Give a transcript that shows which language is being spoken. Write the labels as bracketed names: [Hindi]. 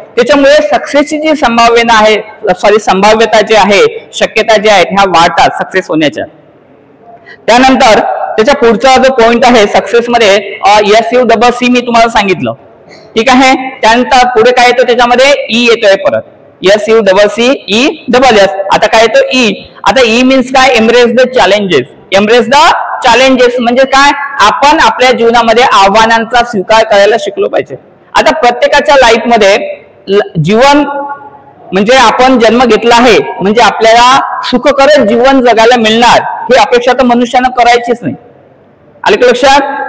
[Marathi] त्याच्यामुळे सक्सेसची जी संभाव्यता जी आहे, शक्यता ज्या आहेत ह्या वाढतात सक्सेस होण्याच्या. त्यानंतर त्याच्या पुढचा जो पॉइंट आहे सक्सेस मध्ये, SUCC मी तुम्हाला सांगितलं, ठीक आहे. त्यानंतर पुढे काय येतो, त्याच्यामध्ये ई येतोय परत, SUCCESS. आता काय येतो ई. [English] आता E means काय, embrace the challenges. Embrace the challenges [Marathi] म्हणजे काय, आपण आपल्या जीवनामध्ये आव्हानांचा स्वीकार करायला शिकलो पाहिजे. आता प्रत्येकाच्या लाईफ मध्ये जीवन म्हणजे आपण जन्म घेतला आहे म्हणजे आपल्याला सुखकर जीवन जगायला मिळणार ही अपेक्षा तर मनुष्यानं करायचीच नाही. आले का लक्षात.